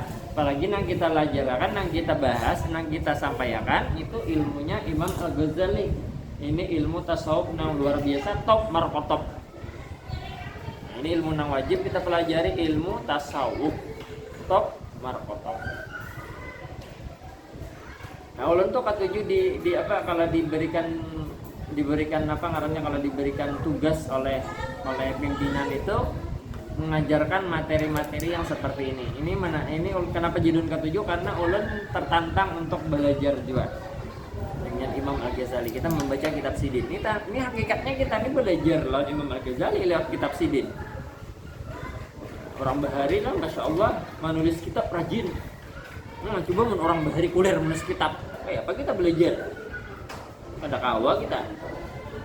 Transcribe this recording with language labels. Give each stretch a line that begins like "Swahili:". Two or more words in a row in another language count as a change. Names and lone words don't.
Indonesian: Apalagi nang kita lajarkan, nang kita bahas, nang kita sampaikan itu ilmunya Imam Al-Ghazali. Ini ilmu tasawuf nang luar biasa, top markotop. Nah, ini ilmu nang wajib kita pelajari, ilmu tasawuf top markotop.
Banjar: Nah, ulun tuh katuju di apa kalau diberikan apa ngarannya kalau diberikan tugas oleh pimpinan itu mengajarkan materi-materi yang seperti ini.
Indonesian: Ini kenapa judun ketujuh? Karena ulun tertantang untuk belajar juga dengan Imam Al-Ghazali. Kita membaca kitab Sidin. Ini hakikatnya kita ini belajar lawan Imam Al-Ghazali lewat kitab Sidin.
Banjar: Orang bahari lah, masya Allah, menulis kitab rajin. Coba orang bahari kuliah menulis kitab. Apa kita belajar? Pada kawa kita.